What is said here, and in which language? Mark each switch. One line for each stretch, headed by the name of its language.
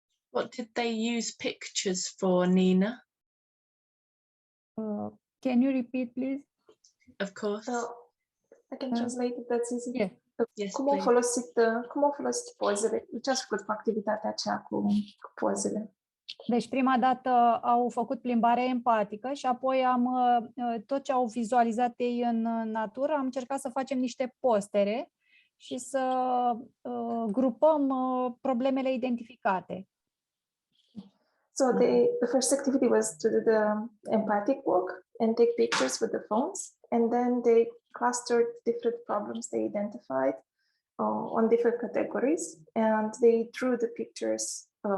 English: What did they use pictures for, Nina? Can you repeat, please? Of course. I can translate it, that's easy. Yeah. Yes,
Romanian: cum au folosit pozele? Ce ați făcut cu activitatea aceea cu pozele? Deci prima dată au făcut plimbare empatică și apoi tot ce au vizualizat ei în natură, am încercat să facem niște postere și să grupăm problemele identificate.
English: So the first activity was to do the empathic walk and take pictures with the phones, and then they clustered different problems they identified on different categories, and they drew the pictures.